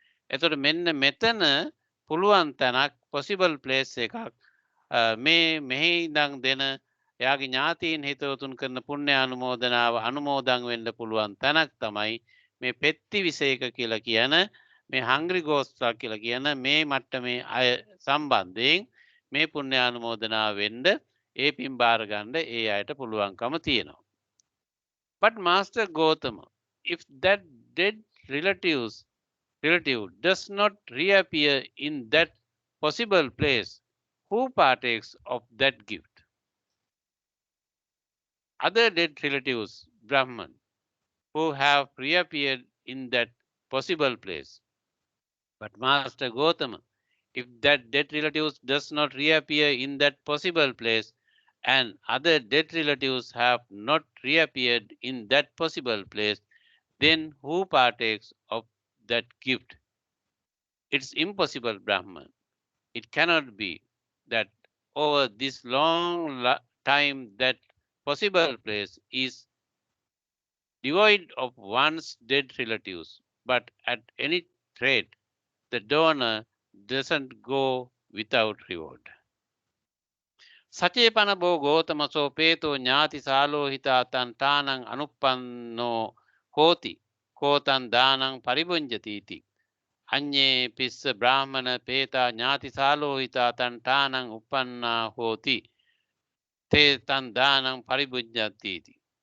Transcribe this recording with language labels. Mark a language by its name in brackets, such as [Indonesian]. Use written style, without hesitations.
[Sinhala] එතකොට මෙන්න මෙතන පුළුවන් තැනක් possible place එකක් මේ මෙහි ඉඳන් දෙන එයාගේ ඥාතීන් හිතවතුන් කරන පුණ්‍ය අනුමෝදනාව අනුමෝදන් වෙන්න පුළුවන් තැනක් තමයි මේ පෙත්ති විශේෂක කියලා කියන මේ හංග්‍රි ගෝස්ට්ලා කියලා කියන මේ මට්ටමේ අය සම්බන්ධයෙන් මේ පුණ්‍ය අනුමෝදනාව වෙන්න ඒ පින් බාර ගන්න ඒ අයට පුළුවන්කම තියෙනවා. [English] But Master Gautama, if that dead relative does not reappear in that possible place, who partakes of that gift? Other dead relatives, Brahman, who have reappeared in that possible place. But Master Gautama, if that dead relatives does not reappear in that possible place, and other dead relatives have not reappeared in that possible place, then who partakes of that gift? It's impossible, Brahman. It cannot be that over this long time that possible place is devoid of one's dead relatives, but at any rate, the donor doesn't go without reward. [Pali] සචේපන බෝ ගෝතමසෝ පේතෝ ඥාති සාලෝහිතා තන් තානං අනුප්පන්නෝ හෝති කෝතන් දානං පරිභුඤ්ජති අඤ්ඤේ පිස්ස බ්‍රාහ්මණ පේතා ඥාති සාලෝහිතා තන් තානං උප්පන්නා හෝති තේ තන් දානං පරිභුඤ්ජති.